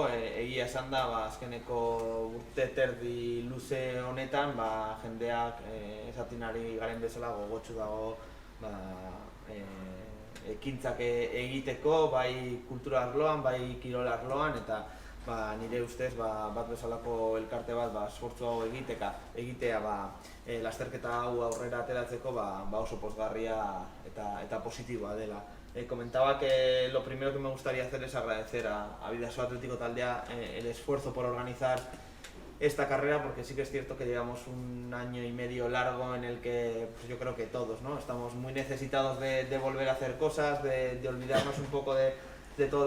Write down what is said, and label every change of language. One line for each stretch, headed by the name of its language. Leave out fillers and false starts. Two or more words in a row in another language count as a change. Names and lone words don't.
Basque: Egia esan da, azkeneko urte terdi luze honetan, jendeak esaten ari garen bezala gogotsu dago ekintzak egiteko, bai kultura arloan, bai kirol arloan, eta nire ustez bat bezalako elkarte bat esfortzu hau egitea lasterketa hau aurrera ateratzeko oso pozgarria eta positiboa dela.
Spanish: Comentaba que lo primero que me gustaría hacer es agradecer a Bidasoa Atlético Taldea el esfuerzo por organizar esta carrera, porque sí que es cierto que llevamos un año y medio largo en el que pues yo creo que todos, ¿no?, estamos muy necesitados de volver a hacer cosas, de olvidarnos un poco de todo lo